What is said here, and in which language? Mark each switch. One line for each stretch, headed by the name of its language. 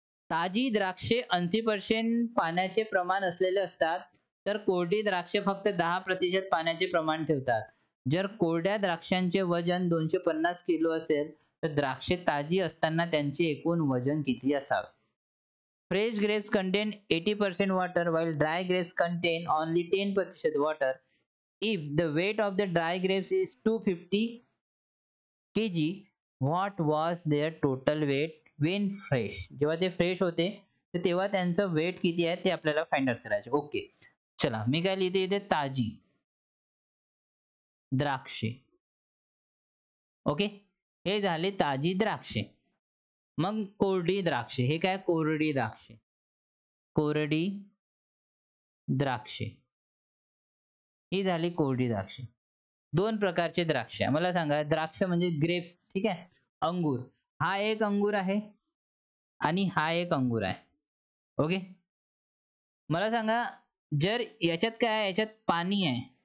Marathi: ताजी द्राक्षे 80% पाण्याचे प्रमाण असलेले असतात तर कोरडी द्राक्षे फक्त 10% पाण्याचे प्रमाण ठेवतात जर कोरड्या द्राक्षांचे वजन 250 किलो असेल तर द्राक्षे ताजी असताना त्यांचे एकूण वजन किती असावे
English: Fresh grapes contain 80% water while dry grapes contain only 10% water. If the weight of the dry grapes is 250 kg, what was their total weight when fresh?
Marathi: जेव्हा ते फ्रेश होते तर तेव्हा त्यांचं वेट किती आहे ते आपल्याला फाइंड आउट करायचे ओके चला मी काय लिहिते इथे ताजी द्राक्षे ओके हे झाले ताजी द्राक्षे मग कोरडी द्राक्षे हे काय कोरडी द्राक्षे कोरडी द्राक्षे ही झाली कोरडी द्राक्षे दोन प्रकारचे द्राक्ष मला सांगा द्राक्ष म्हणजे ग्रेप्स ठीक आहे अंगूर हा एक अंगूर आहे आणि हा एक अंगूर आहे ओके मला सांगा जर याच्यात काय आहे याच्यात पाणी आहे